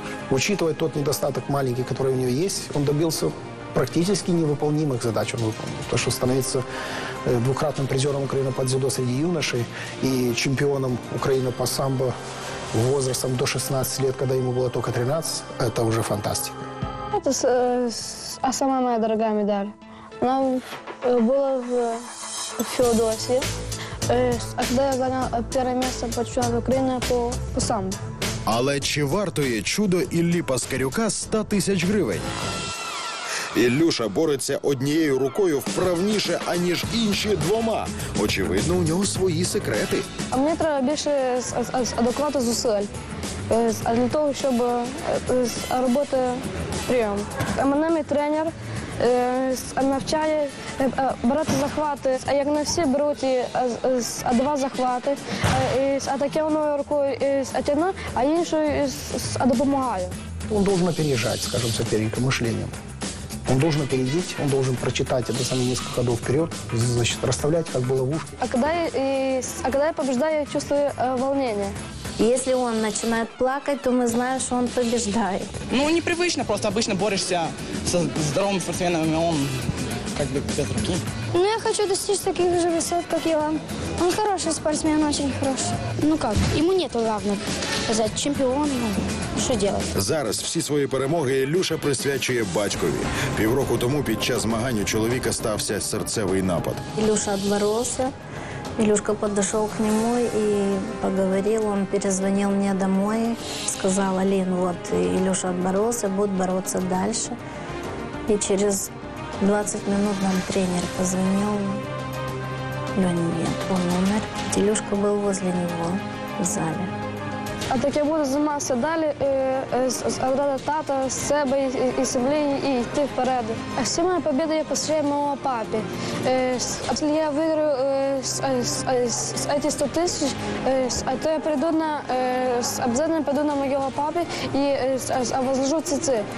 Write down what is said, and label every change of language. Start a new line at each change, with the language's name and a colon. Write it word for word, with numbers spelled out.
Russian: Учитывая тот недостаток маленький, который у него есть, он добился практически невыполнимых задач. Он выполнил то, что становится двукратным призером Украины по дзюдо среди юношей и чемпионом Украины по самбо возрастом до шестнадцати лет, когда ему было только тринадцать, это уже фантастика. Это а самая моя дорогая медаль. Она была в Феодосии, а когда я занял первое место по чемпионату Украины по, по самбо.
Ukrainian: Але чи вартує чудо Іллі Паскарюка сто тисяч гривень? Ілюша бореться однією рукою вправніше, аніж інші двома. Очевидно, у нього свої секрети. А мені треба більше адекватно зусиль, а для того, щоб роботи прийом. А мене мій тренер навчає брати захвати, а як не всі беруть а два захвати, а таке воно рукою тягне, а іншою допомагає.
Russian: Он должен опережать, скажем, соперника мышлением. Он должен опередить, он должен прочитать это самое несколько ходов вперед, значит, расставлять как было в уши. А когда я, а когда я побеждаю, я чувствую волнение. Если он начинает плакать, то мы знаем, что он побеждает. Ну, непривычно, просто обычно борешься со здоровыми спортсменами, он как бы без руки. Ну, я хочу достичь таких же высот, как я. Он хороший спортсмен, очень хороший. Ну как, ему нету равных. Сказать, чемпион, ну, что делать?
Ukrainian: Зараз всі свої перемоги Ілюша присвячує батькові. Півроку тому під час змагань у чоловіка стався серцевий напад. Ілюша відборовся.
Russian: Илюшка подошел к нему и поговорил, он перезвонил мне домой, сказал: «Алин, вот Илюша отборолся, будет бороться дальше». И через двадцать минут нам тренер позвонил, Лёня нет, он умер. Илюшка был возле него в зале.
Ukrainian: А так я буду займатися далі, віддати тата, себе і сім'ї і йти вперед. А всі мої перемоги я посвячую моєму папі. Якщо я виграю ці сто тисяч, то я прийду на, обов'язково прийду на могилу папі і возложу ціці.